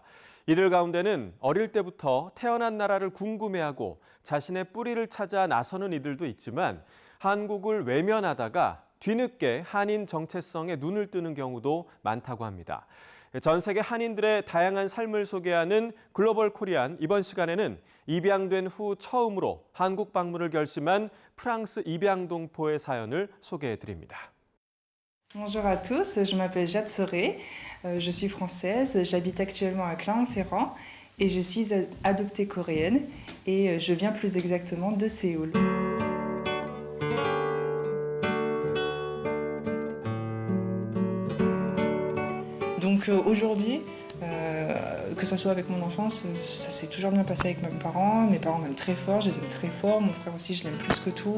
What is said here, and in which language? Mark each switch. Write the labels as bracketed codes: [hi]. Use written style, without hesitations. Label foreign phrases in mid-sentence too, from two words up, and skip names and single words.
[ko] 이들 가운데는 어릴 때부터 태어난 나라를 궁금해하고 자신의 뿌리를 찾아 나서는 이들도 있지만 한국을 외면하다가 뒤늦게 한인 정체성에 눈을 뜨는 경우도 많다고 합니다. 전 세계 한인들의 다양한 삶을 소개하는 글로벌 코리안, 이번 시간에는 입양된 후 처음으로 한국 방문을 결심한 프랑스 입양동포의 사연을 소개해 드립니다. [fr] Bonjour à tous, je m'appelle Jade Soré, je suis française, j'habite actuellement à Clermont-Ferrand et je suis adoptée coréenne et je viens plus exactement de Séoul. Donc aujourd'hui, que ça soit avec mon enfance, ça s'est toujours bien passé avec mes parents m'aiment très fort, je les aime très fort, mon frère aussi je l'aime plus que tout.